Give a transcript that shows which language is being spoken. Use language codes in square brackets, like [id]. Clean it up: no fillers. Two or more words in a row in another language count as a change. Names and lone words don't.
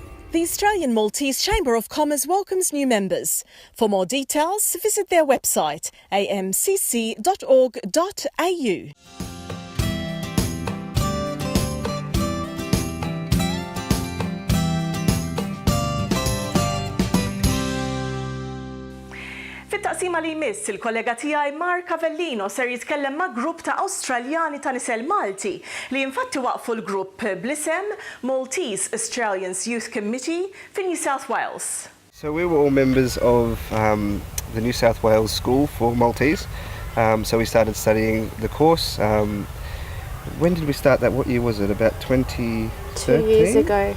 [en] The Australian Maltese Chamber of Commerce welcomes new members. For more details, visit their website amcc.org.au. [mt] Fit-taqsima li jmiss il-kollega tiegħi Mark Avellino ser jitkellem ma' grupp ta' Awstraljani ta' nisel Malti li infatti waqfu l-grupp bl-isem Maltese Australians Youth Committee fi New South Wales. [en] So we were all members of the New South Wales School for Maltese. So we started studying the course. When did we start that? What year was it? About 2013? 2 years ago.